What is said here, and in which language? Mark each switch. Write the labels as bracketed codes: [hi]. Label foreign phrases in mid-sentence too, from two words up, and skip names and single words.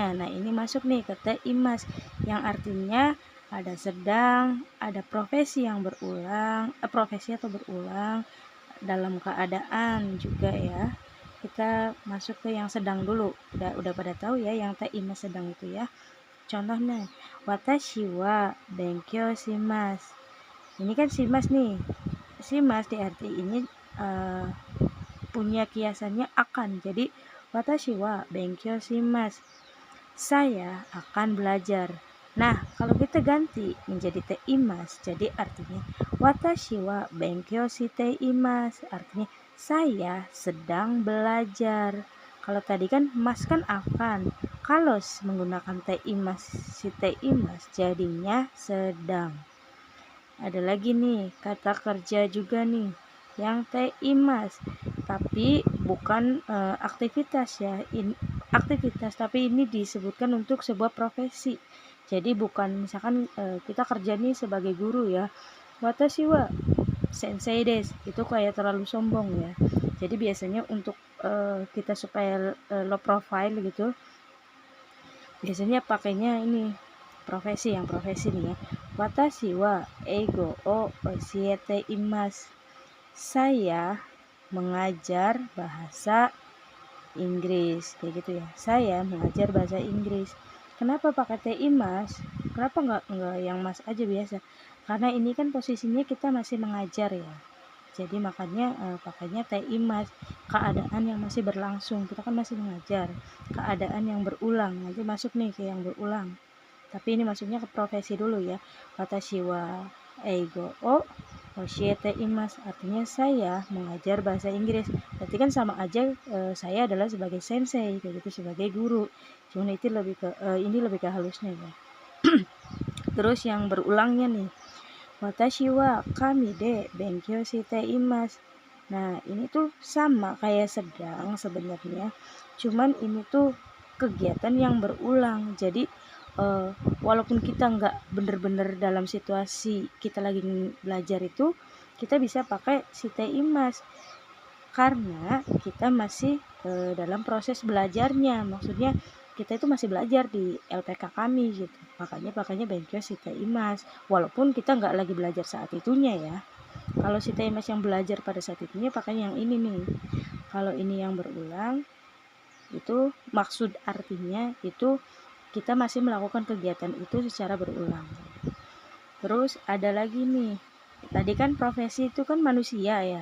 [id] Nah, ini masuk nih ke [ja] ています [id] yang artinya ada sedang, ada profesi yang berulang, profesi atau berulang, dalam keadaan juga ya. Kita masuk ke yang sedang dulu. Udah pada tahu ya yang [ja] ています [id] sedang itu ya. Contohnya, [ja] 私は勉強します. [id] Ini kan shimasu nih. Shimasu diarti ini punya kiasannya akan. [ja] Jadi 私は勉強します. [id] Saya akan belajar. Nah, kalau kita ganti menjadi [ja] ています, [id] jadi artinya [ja] 私は勉強しています. [id] Artinya saya sedang belajar. Kalau tadi kan mas kan akan. Kalau menggunakan [ja] ています, しています [id] jadinya sedang. Ada lagi nih kata kerja juga nih yang [ja] ています, [id] tapi bukan aktivitas ya. Aktivitas, tapi ini disebutkan untuk sebuah profesi. Jadi bukan misalkan kita kerja nih sebagai guru ya. [ja] 私は先生です, [id] itu kayak terlalu sombong ya. Jadi biasanya untuk kita supaya [en] low profile [id] gitu, biasanya pakainya ini profesi nih ya. [ja] 私は英語を教えています. [id] Saya mengajar bahasa Inggris, kayak gitu ya. Saya mengajar bahasa Inggris. Kenapa pakai [ja] ています? [id] Kenapa enggak yang mas aja biasa? Karena ini kan posisinya kita masih mengajar ya. Jadi makanya pakainya [ja] ています, [id] keadaan yang masih berlangsung. Kita kan masih mengajar. Keadaan yang berulang, nanti masuk nih ke yang berulang. Tapi ini masuknya ke profesi dulu ya. [ja] 私は英語を教えています, [id] artinya saya mengajar bahasa Inggris. Berarti kan sama aja saya adalah sebagai sensei, kayak gitu, sebagai guru. Cuman itu lebih ke ini lebih ke halusnya ya. [ja] Terus yang berulangnya nih, 私はカミで勉強しています. [id] Nah, ini tuh sama kayak sedang sebenarnya. Cuman ini tuh kegiatan yang berulang. Jadi walaupun kita nggak bener-bener dalam situasi kita lagi belajar itu, kita bisa pakai [ja] しています [id] karena kita masih dalam proses belajarnya. Maksudnya kita itu masih belajar di LPK kami gitu. Makanya pakainya [ja] 勉強しています [id] walaupun kita nggak lagi belajar saat itunya ya. Kalau [ja] しています [id] yang belajar pada saat itunya pakainya yang ini nih. Kalau ini yang berulang, itu maksud artinya itu kita masih melakukan kegiatan itu secara berulang. Terus ada lagi nih, tadi kan profesi itu kan manusia ya.